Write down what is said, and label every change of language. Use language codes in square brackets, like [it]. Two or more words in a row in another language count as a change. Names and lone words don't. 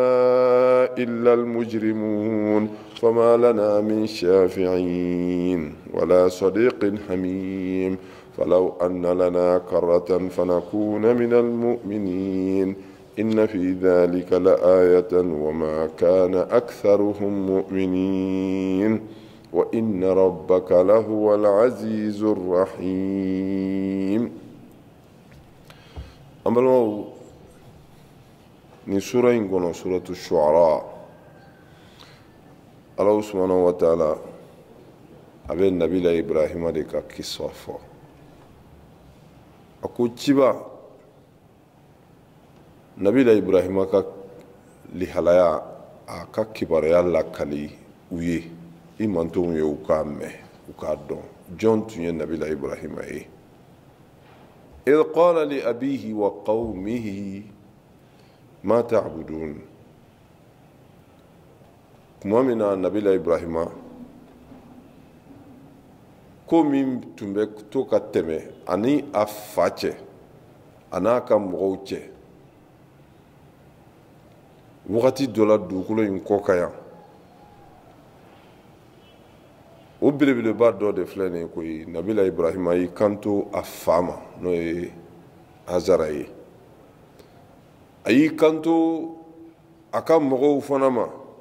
[ar] إلا المجرمون فما لنا من شافعين ولا صديق حميم فلو أن لنا كرة فنكون من المؤمنين إن في ذلك لآية وما كان أكثرهم مؤمنين وإن ربك لهو العزيز الرحيم. [bm] أمالو ni sura in kono suratu shu'ara [ar] الله سبحانه وتعالى [bm] abe nabila Ibrahima de ka kissa fɔ a ko ciba nabila Ibrahima ka lihalaya a ka kibaruya lakali u ye i mantonw ye u k'a mɛn u k'a dɔn jɔn tun ye nabila Ibrahima ye [ar] إذ قال لأبيه وقومه ما تعبدون [bm] kuma min na nabila Ibrahima ko min tun bɛ to ka tɛmɛ ani a fa cɛ a n'a ka mɔgɔw cɛ wagati dɔ la dugukolo in kɔ ka yan o belebeleba dɔ de filɛ nin ye koyi nabila Ibrahima y'i kanto a fa ma n'o ye Azara ye a y'i kanto a ka mɔgɔw fana ma